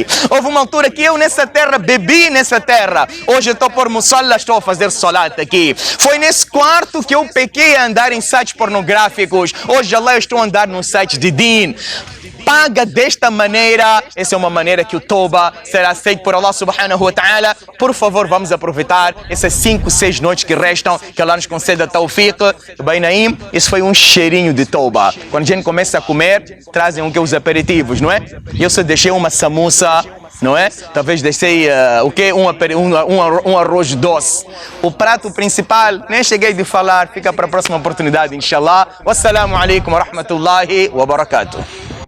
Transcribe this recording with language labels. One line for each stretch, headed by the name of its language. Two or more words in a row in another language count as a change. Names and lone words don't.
Portuguese: Houve uma altura que eu nessa terra, bebi nessa terra. Hoje eu estou por musalla, estou a fazer salat aqui. Foi nesse quarto que eu pequei a andar em sites pornográficos. Hoje, Allah, eu estou a andar num site de din. Paga desta maneira. Essa é uma maneira que o Tauba será aceito por Allah
Arabic: subhanahu wa ta'ala.
Portuguese: Por favor, vamos aproveitar essas 5, 6 noites que restam, que Allah nos conceda tawfiq. Bem, Naim, isso foi um cheirinho de Tauba. Quando a gente começa a comer, trazem os aperitivos, não é? Eu só deixei uma samuça, não é? Talvez deixei um arroz doce. O prato principal, nem cheguei de falar, fica para a próxima oportunidade, inshallah.
Arabic: Wassalamu alaikum wa rahmatullahi wa barakatuh.